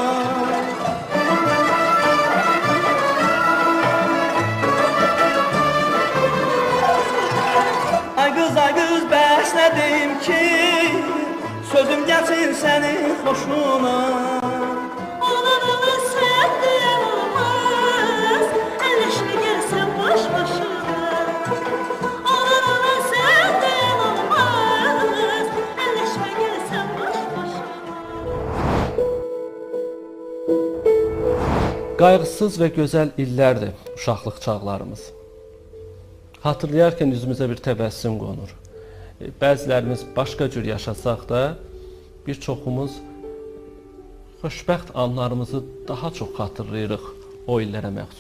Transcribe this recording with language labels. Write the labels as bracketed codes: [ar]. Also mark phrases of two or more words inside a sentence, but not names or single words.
[az] Ay qız bəs nə deyim ki, sözüm gəlsin sənin xoşuna. Oğlan oğlan sen diyen olmaz. Elleşme gelsen baş başına. Oğlan oğlan sen diyen olmaz. Elleşme gelsen baş başına. Qayğısız və gözəl illərdir uşaqlıq çağlarımız. Hatırlayarkən üzümüzə bir təbəssüm qonur. Bəzilərimiz başqa cür yaşasaq da, bir çoxumuz xoşbəxt anlarımızı daha çox xatırlayırıq o illərə məxsus.